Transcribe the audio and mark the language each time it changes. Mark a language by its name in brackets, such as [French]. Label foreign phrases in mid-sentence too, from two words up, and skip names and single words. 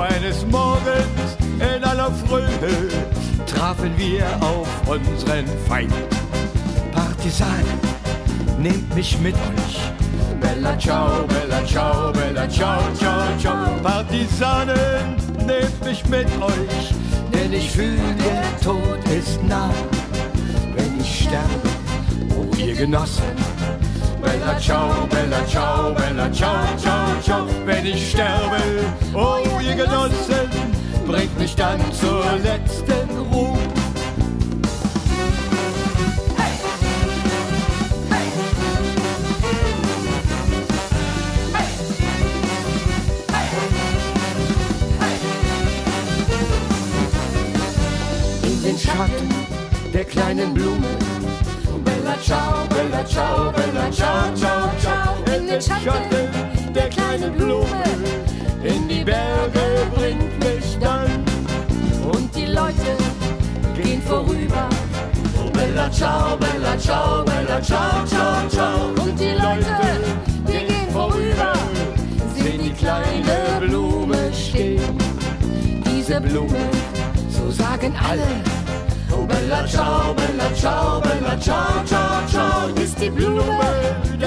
[German] Eines Morgens in aller Frühe trafen wir auf unseren Feind. Partisanen, nehmt mich mit euch. [Italian] Bella ciao, bella ciao, bella ciao, ciao, ciao. [German] Partisanen, nehmt mich mit euch, denn ich fühle, der Tod ist nah. Wenn ich sterbe, oh ihr Genossen, [Italian] bella ciao, bella ciao, bella ciao, ciao, ciao. [German] Wenn ich sterbe, oh ihr Genossen, bringt mich dann zur letzten Ruhe. In den Schatten der kleinen Blume. [Italian] Bella ciao, bella ciao, bella ciao, ciao, ciao. [German] In den Schatten der kleinen Blume, in die Berge bringt mich dann. Und die Leute gehen vorüber. [Italian] Oh bella ciao, bella ciao, bella ciao, ciao, ciao. [German] Und die Leute, die gehen vorüber, sehen die kleine Blume stehen. diese Blume, So sagen alle. [Italian] Oh bella ciao, bella ciao, bella ciao, ciao, ciao. [German] ist die Blume,